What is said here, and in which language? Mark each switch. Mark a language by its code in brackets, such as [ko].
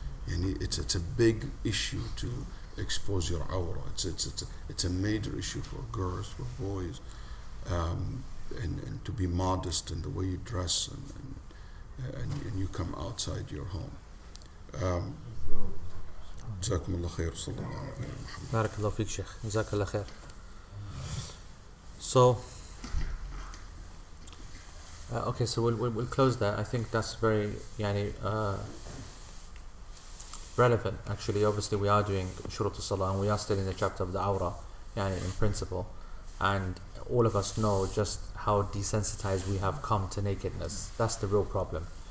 [en] يعني it's a big issue to expose your awra. It's a major issue for girls, for boys, and to be modest in the way you dress and you come outside your home. [ar] جزاكم الله خير صلى الله عليه وسلم. بارك الله فيك شيخ. جزاك الله خير. [en] So okay, so we'll close that. I think that's very relevant. Actually, obviously we are doing shurut al-salah and we are still in the chapter of the awra, in principle, and all of us know just how desensitized we have come to nakedness. That's the real problem.